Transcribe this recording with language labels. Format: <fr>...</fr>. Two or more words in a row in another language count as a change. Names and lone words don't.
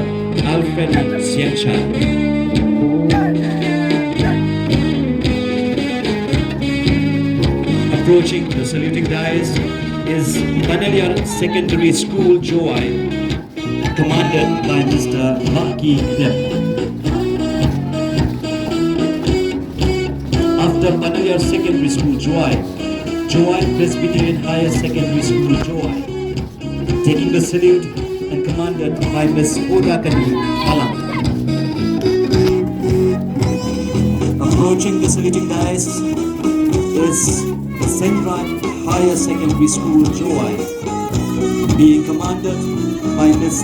<en>Alfred Siencha. Approaching the saluting dais is Meghalaya Secondary School Jowai, commanded by Mr. Maki Dep. After Meghalaya Secondary School Jowai, Jowai Presbyterian Higher Secondary School Jowai, taking the salute and commanded by Ms. Odakani Alam. Approaching the saluting dais is Syllad Higher Secondary School Jowai, being commanded by Ms.</en>